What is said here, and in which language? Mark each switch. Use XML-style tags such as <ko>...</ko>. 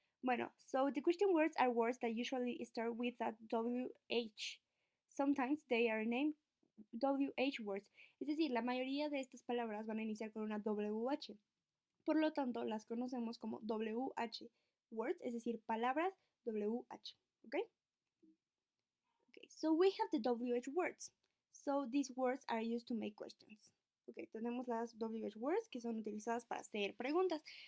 <es>Bueno,</es> <en>so the question words are words that usually start with a WH. Sometimes they are named WH words.</en> <es>Es decir, la mayoría de estas palabras van a iniciar con una WH. Por lo tanto, las conocemos como WH words, es decir, palabras WH.</es> <en>Okay? Okay, so we have the WH words. So these words are used to make questions.</en> <es>Okay, tenemos las WH words que son utilizadas para hacer preguntas.</es>